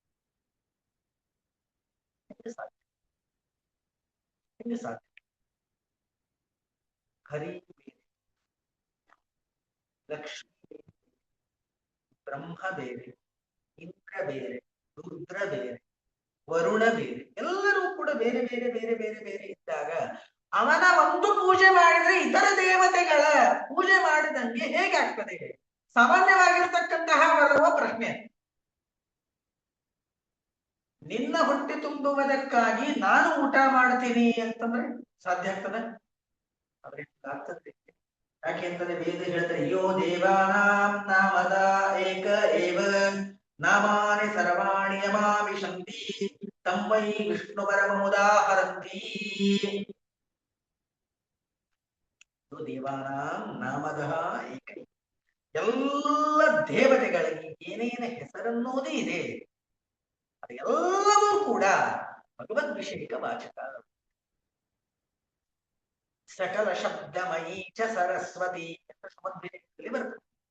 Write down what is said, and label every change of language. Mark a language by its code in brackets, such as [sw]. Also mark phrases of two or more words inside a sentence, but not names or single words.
[kn] ಸಾಧ್ಯ ಹರಿ ಬೇರೆ, ಲಕ್ಷ್ಮಿ ಬೇರೆ, ಬ್ರಹ್ಮ ಬೇರೆ, ಇಂದ್ರ ಬೇರೆ, ರುದ್ರ ಬೇರೆ, ವರುಣ ಬೇರೆ, ಎಲ್ಲರೂ ಕೂಡ ಬೇರೆ ಬೇರೆ ಬೇರೆ ಬೇರೆ ಬೇರೆ ಇದ್ದಾಗ ಅವನ ಒಂದು ಪೂಜೆ ಮಾಡಿದ್ರೆ ಇತರ ದೇವತೆಗಳ ಪೂಜೆ ಮಾಡಿದಂಗೆ ಹೇಗಾಗ್ತದೆ? ಸಾಮಾನ್ಯವಾಗಿರ್ತಕ್ಕಂತಹ ಬರುವ ಪ್ರಶ್ನೆ. ನಿನ್ನ ಹೊಟ್ಟೆ ತುಂಬುವುದಕ್ಕಾಗಿ ನಾನು ಊಟ ಮಾಡ್ತೀನಿ ಅಂತಂದ್ರೆ ಸಾಧ್ಯ ಆಗ್ತದೆ? ಆದ್ರೆ ಆಗ್ತದೆ. ಯಾಕೆಂದ್ರೆ ವೇದ ಹೇಳ್ತಾರೆ, [sa] ಯೋ ದೇವಾನಾಂ ನಾಮದ ಏಕ ಏವ ನಾಮಾನಿ ಸರ್ವಾಣಿ ಯಮಾವಿಶಂತಿ ತಮ್ಮೈ ವಿಷ್ಣು ಪರಮುದಾಹರಂತಿ. ಯೋ ದೇವಾನಾಂ ನಾಮದ ಏಕ, [kn] ಎಲ್ಲ ದೇವತೆಗಳಿಗೆ ಏನೇನ ಹೆಸರನ್ನೋದೇ ಇದೆ ಅದೆಲ್ಲವೂ ಕೂಡ ಭಗವದ್ ವಿಷಯಿಕ ವಾಚಕ. [sa] ಸಕಲ ಶಬ್ದಮಯೀ ಚ ಸರಸ್ವತಿ [kn] ಅಂತ ಸಮದ್ವಿನಲ್ಲಿ ಬರ್ತದೆ.